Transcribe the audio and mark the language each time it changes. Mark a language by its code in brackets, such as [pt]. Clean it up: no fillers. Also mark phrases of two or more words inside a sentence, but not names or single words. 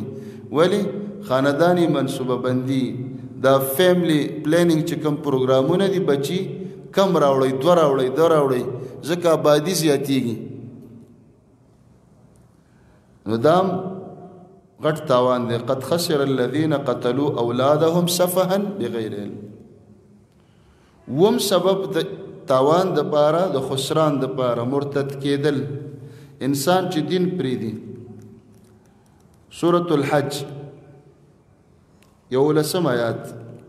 [ps] ولې؟ خاندانی منصوبه بندي، دا [en] family planning [ps] چې کوم پروګرامونه دي، بچي کم راوړی، 2 راوړی، 2 راوړی، ځکه آبادي زیاتیږي. نو دا غټ تاوان دی. [ar] قد خسر الذين قتلوا اولادهم سفها بغیر علم. [ps] وم سبب د تاوان د پاره، د خسران د پاره مرتد کېدل، انسان چې دین پریدي. سورة الحج 11 آیات.